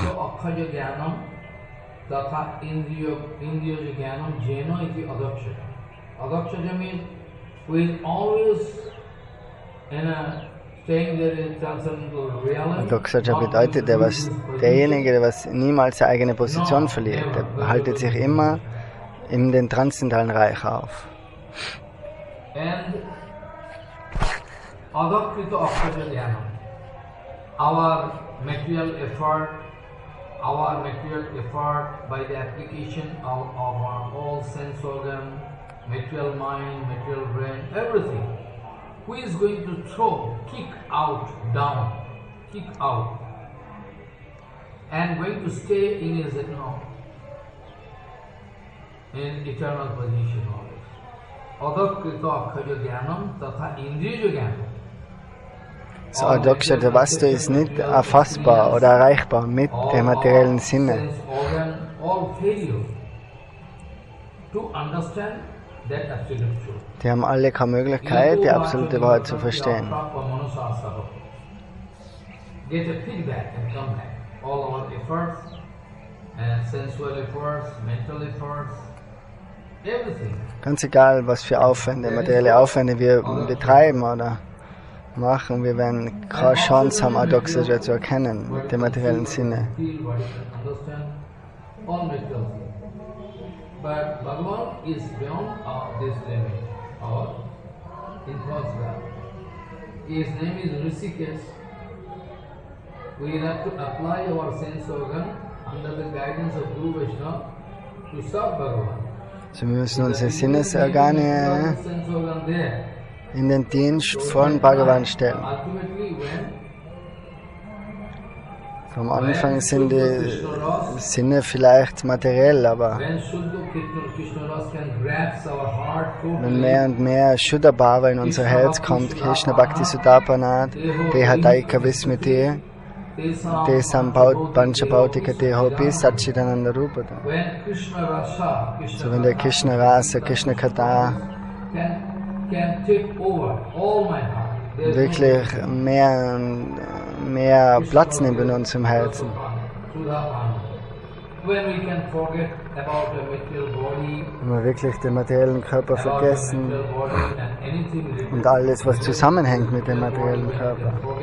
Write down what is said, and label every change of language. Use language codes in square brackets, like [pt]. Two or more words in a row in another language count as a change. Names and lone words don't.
[de] Adokshaja bedeutet, derjenige, der niemals seine eigene Position verliert, der haltet sich immer in den transzendentalen Reich auf. [en] Our material effort by the application of our all sense organ, material mind, material brain, everything. Who is going to kick out, and going to stay in his, in eternal position always. [sa] Adakrita akhaja jnanam tatha indriya jnanam. [de] So [sa] Adokshaja Vastu [de] ist nicht erfassbar oder erreichbar mit dem materiellen Sinne. Die haben alle keine Möglichkeit, die absolute Wahrheit zu verstehen. Ganz egal, was für Aufwände, materielle Aufwände wir betreiben oder machen, wir werden keine Chance haben, Adokshaja zu erkennen mit dem materiellen Sinne. [en] But Bhagavan is beyond this limit, impossible. His name is Rishikesh. We have to apply our sense organ under the guidance of Guru Vaishnava to serve Bhagavan. [de] So wir müssen unsere Sinnesorgane in den Dienst von Bhagavan stellen. Am Anfang sind die Sinne vielleicht materiell, aber wenn mehr und mehr [sa] Shuddha Bhava [de] in unser Herz kommt, [sa] Krishna Bhakti Sudapanat, Dehadaika Vismiti, Desam Pancha Bhautika Dehopi Satchidananda Rupada. [de] So wenn der [sa] Krishna Rasa, Krishna Katha [de] wirklich mehr Platz nimmt in unserem Herzen. Wenn wir wirklich den materiellen Körper vergessen und alles, was zusammenhängt mit dem materiellen Körper.